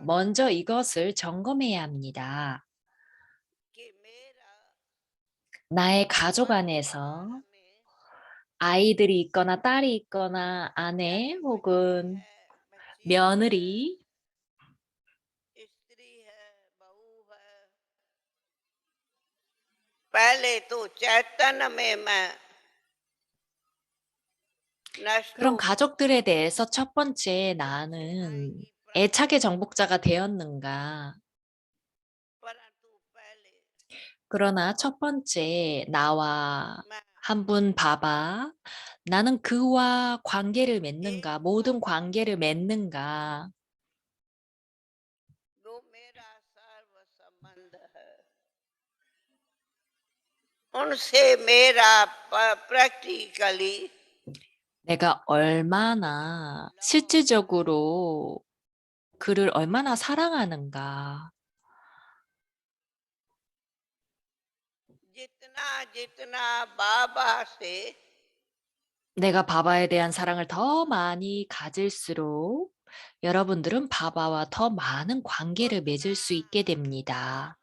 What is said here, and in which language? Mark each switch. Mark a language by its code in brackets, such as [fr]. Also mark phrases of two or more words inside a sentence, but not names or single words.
[hi] समझना [ko] 먼저 이것을 점검해야 합니다. [hi] कि मेरा [ko] 나의 가족 [hi] परिवार [ko] 안에서 [hi] में [ko] 아이들이 있거나 딸이 있거나 아내 [hi] चाहे बच्चे [ko] 혹은 [hi] है बच्ची है [ko] 며느리 [hi] स्त्री है बहू है पहले तो चैतन्य में मैं नष्टो [ko] 그런 가족들에 대해서 첫 번째 [hi] सबसे [ko] 나는 [hi] आएगी प्रश्न [ko] 애착의 정복자가 되었는가? [hi] परंतु पहले [ko] 그러나 첫 번째 나와 [hi] मैं [ko] 한 분 봐봐. 나는 그와 관계를 [hi] एक [ko] 맺는가? 모든 관계를 맺는가? [hi] जो मेरा सर्व संबंध है उनसे मेरा प्रैक्टिकली [ko] 내가 얼마나 실질적으로 그를 얼마나 사랑하는가? [hi] जितना जितना बाबा से [ko] 내가 바바에 대한 사랑을 더 많이 가질수록 여러분들은 바바와 더 많은 관계를 맺을 [hi] उतना [ko] 수 있게 됩니다.